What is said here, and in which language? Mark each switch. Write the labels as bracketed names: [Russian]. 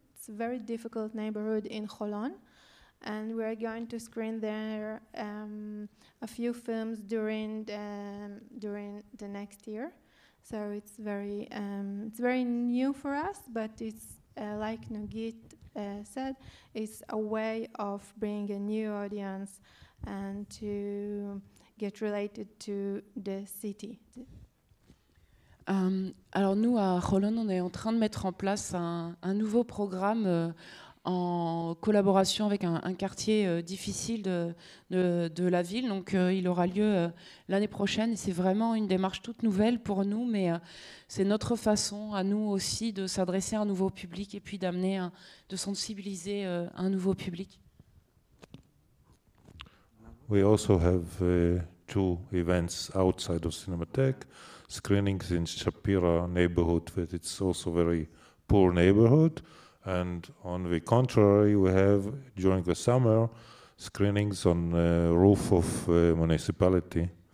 [English] It's a very difficult neighborhood in Holon. And we're going to screen there a few films during the next year. So it's very new for us, but it's like Nugit said, it's a way of bringing a new audience and to get related to the city. [French] Alors nous, à Holon, on est en train de mettre en place un nouveau programme en collaboration avec un quartier difficile de la ville. Donc il aura lieu l'année prochaine et c'est vraiment une démarche toute nouvelle pour nous, mais c'est notre façon à nous aussi de s'adresser à un nouveau public et puis d'amener, de sensibiliser un nouveau public. [English] We also have 2 events outside of Cinematheque, screenings in Shapira neighborhood, but it's also very poor neighborhood. And on the contrary, we have, during the summer, screenings on the roof of municipality.